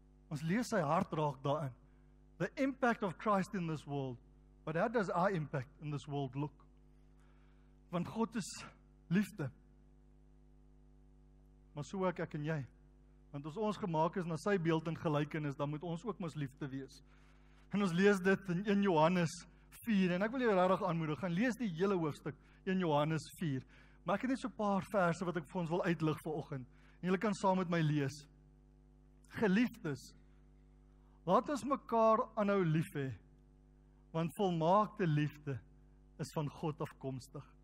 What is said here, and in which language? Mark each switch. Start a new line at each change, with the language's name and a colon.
Afrikaans: Ons lees sy hart raak daarin.
English: The impact of Christ in this world. But how does our impact in this world look?
Afrikaans: Want God is liefde. Maar so ook ek en jy. Want as ons gemaak is na sy beeld en gelykenis, dan moet ons ook mos liefde wees. En ons lees dit in 1 Johannes 4, en ek wil jou regtig aanmoedig, gaan lees die hele hoofstuk 1 Johannes 4. Maar ek het net so 'n paar verse wat ek vir ons wil uitlig vanoggend. En julle kan saam met my lees. Geliefdes, laat ons mekaar aanhou lief hê, want volmaakte liefde is van God afkomstig.